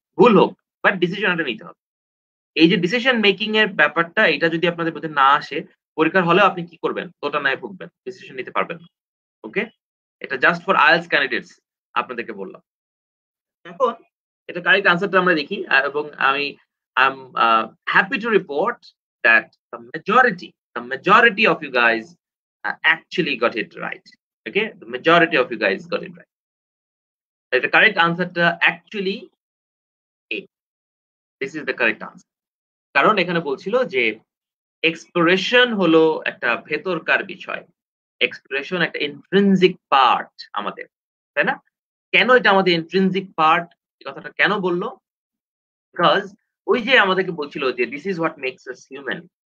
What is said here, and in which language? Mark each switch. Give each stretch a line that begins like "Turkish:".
Bangla: ভুল হোক, but decision একটা নিতে হবে। এই যে ডিসিশন মেকিং এর ব্যাপারটা, এটা যদি আপনাদের মধ্যে না আসে, পরীক্ষার হলেও আপনি কি করবেন? দোটানায় ভুগবেন। ডিসিশন নিতে পারবেন না। ওকে? এটা জাস্ট ফর IELTS ক্যান্ডিডেটস আপনাদেরকে বললাম। এখন এটা কারেক্ট আনসারটা আমরা দেখি, এবং আমি
English: I am happy to report that the majority of you guys actually got it right. Okay? The majority of you guys got it right. The correct answerটা actually A. This is the correct answer.
Bangla: কারণ এখানে বলছিল যে exploration হলো একটা ভেতরকার বিষয়। Exploration একটা intrinsic part আমাদের, তাই না? কেন এটা আমাদের ইন্ট্রিনসিক পার্ট, এই কথাটা কেন বললো? বিকজ ওই যে আমাদেরকে বলছিল যে
English: This is what makes us human.